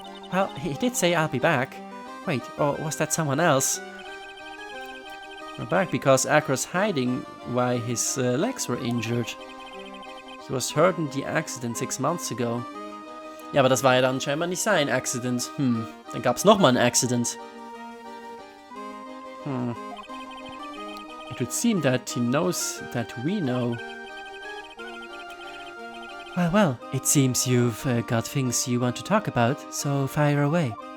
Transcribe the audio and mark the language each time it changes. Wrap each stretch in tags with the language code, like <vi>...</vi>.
<en>Well, he did say I'll be back. Wait, or was that someone else? We're back because Acro's hiding why his legs were injured. He was hurt in the accident 6 months ago.</en> <de>Ja, aber das war ja dann scheinbar nicht sein Accident. Dann gab's nochmal ein Accident.</de> <en>It would seem that he knows that we know. Well, it seems you've got things you want to talk about, so fire away.</en>